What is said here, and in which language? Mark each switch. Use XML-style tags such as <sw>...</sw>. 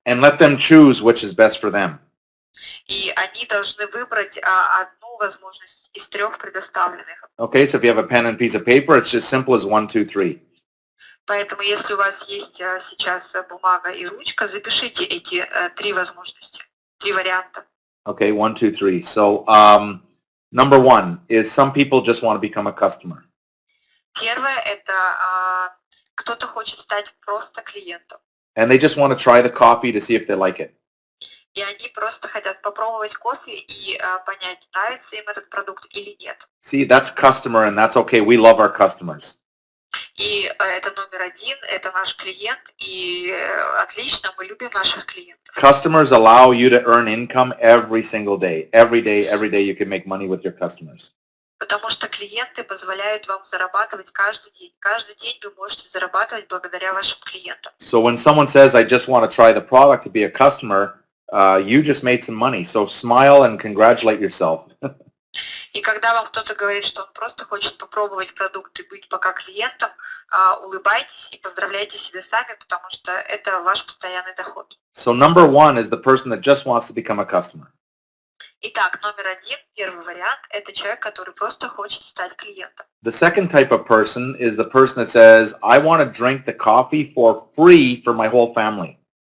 <en>And let them choose which is best for them.</en> <ru>И они должны выбрать одну возможность из 3 предоставленных.</ru> <en>Okay, so if you have a pen and piece of paper, it's just simple as 1, 2, 3.</en> <ru>Поэтому если у вас есть сейчас бумага и ручка, запишите эти 3 возможности, 3 варианта.</ru> <en>Okay, 1, 2, 3. So number 1 is some people just want to become a customer.</en> <ru>Первое – это кто-то хочет стать просто клиентом.</ru> <en>And they just want to try the coffee to see if they like it.</en> <ru>И они просто хотят попробовать кофе и понять, нравится им этот продукт или нет.</ru> <en>See, that's customer and that's okay. We love our customers.</en> <ru>И это номер 1, это наш клиент, и отлично, мы любим наших клиентов.</ru> <en>Customers allow you to earn income every single day. Every day you can make money with your customers.</en> <ru>Потому что клиенты позволяют вам зарабатывать каждый день. Каждый день вы можете зарабатывать благодаря вашим клиентам.</ru> <en>So when someone says, I just want to try the product to be a customer, you just made some money. So smile and congratulate yourself.</en> <ru>И когда вам кто-то говорит, что он просто хочет попробовать продукт и быть пока клиентом, улыбайтесь и поздравляйте себя сами, потому что это ваш постоянный доход.</ru> <en>So number 1 is the person that just wants to become a customer.</en> <ru>Итак, номер один, первый вариант, это человек, который просто хочет стать клиентом.</ru> <en>The second type of person is the person that says, I want to drink the coffee for free for my whole family.</en>